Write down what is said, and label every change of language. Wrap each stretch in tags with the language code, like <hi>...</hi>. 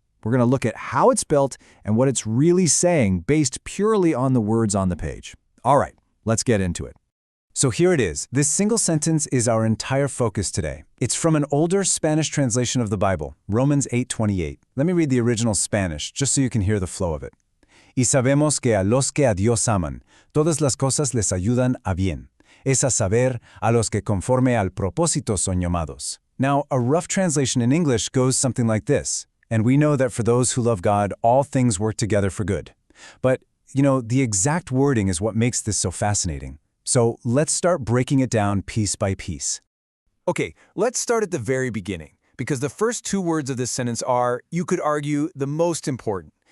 <en>We're going to look at how it's built and what it's really saying based purely on the words on the page. All right, let's get into it. So here it is. This single sentence is our entire focus today. It's from an older Spanish translation of the Bible, Romans 8:28. Let me read the original Spanish, just so you can hear the flow of it.</en> <es>Y sabemos que a los que a Dios aman, todas las cosas les ayudan a bien. Es a saber, a los que conforme al propósito son llamados.</es> <en>Now, a rough translation in English goes something like this. And we know that for those who love God, all things work together for good. But, the exact wording is what makes this so fascinating. So let's start breaking it down piece by piece. Okay, let's start at the very beginning, because the first two words of this sentence are, you could argue, the most important.</en>